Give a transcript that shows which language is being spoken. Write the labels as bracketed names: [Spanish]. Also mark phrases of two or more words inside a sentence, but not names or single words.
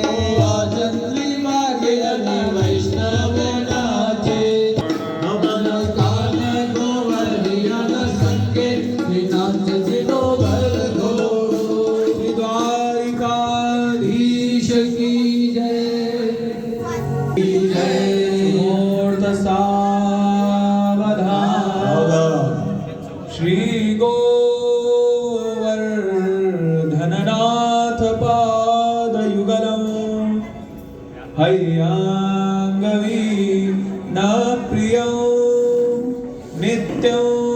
[Gujarati] વાજંત્રી વાગે અને વૈષ્ણવ નાચે. નમન કાન ગોવર્ધન સંગે શ્રીનાથજીનો વરઘોડો. [Hindi] श्री द्वारिकाधीश की जय. [Sanskrit] मुहूर्त सावधान. श्री गोवर्धननाथ पादयुगलम् हय्याङ्गवी न प्रियं नित्यं